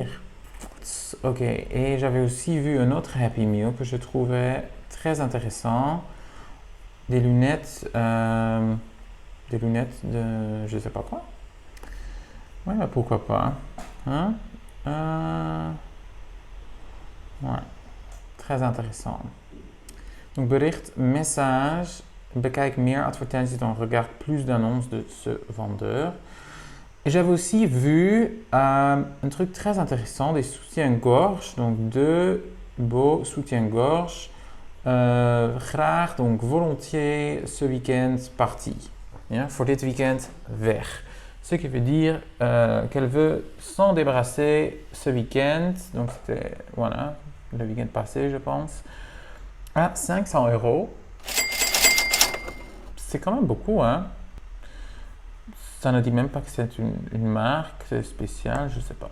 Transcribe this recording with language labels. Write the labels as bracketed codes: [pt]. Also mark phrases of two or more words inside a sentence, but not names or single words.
[fr] Ok, et j'avais aussi vu un autre Happy Meal que je trouvais très intéressant. Des lunettes de je sais pas quoi. Ouais, pourquoi pas. Hein? Ouais, très intéressant. [nl] Donc bericht, message, bekijk meer advertenties, [fr] donc regarde plus d'annonces de ce vendeur. Et j'avais aussi vu un truc très intéressant, des soutiens-gorge, donc deux beaux soutiens-gorge. Graag, donc volontiers, ce week-end parti. [nl] Ja, voor dit weekend weg. [fr] Ce qui veut dire qu'elle veut s'en débarrasser ce week-end. Donc c'était, voilà, le week-end passé, je pense. À 500 €. C'est quand même beaucoup, hein? Ça ne dit même pas que c'est une marque spéciale, je ne sais pas.